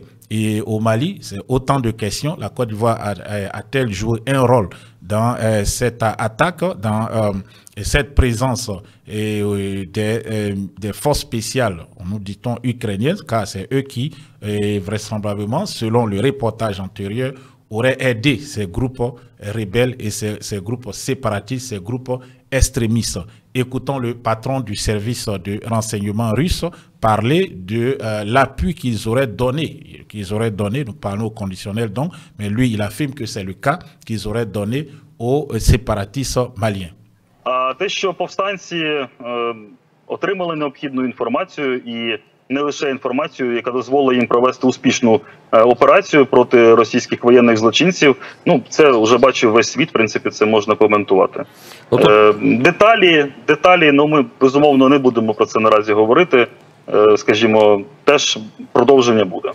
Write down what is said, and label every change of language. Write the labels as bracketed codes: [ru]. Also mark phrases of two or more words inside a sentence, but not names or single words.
[fr] Et au Mali, c'est autant de questions. La Côte d'Ivoire a-t-elle joué un rôle dans cette attaque, dans cette présence des forces spéciales, nous dit-on ukrainiennes, car c'est eux qui, vraisemblablement, selon le reportage antérieur, auraient aidé ces groupes rebelles et ces groupes séparatistes, ces groupes extrémistes. Écoutons le patron du service de renseignement russe parler de l'appui qu'ils auraient donné. Nous parlons au conditionnel donc, mais lui il affirme que c'est le cas, qu'ils auraient donné aux séparatistes maliens. [uk] Те, що повстанці отримали необхідну інформацію і не лише інформацію, яка дозволила їм провести успішну операцію проти російських воєнних злочинців, ну, це вже бачив весь світ, в принципі, це можна коментувати. Деталі, ну, ми, безумовно, не будемо про це наразі говорити, скажімо, теж продовження буде.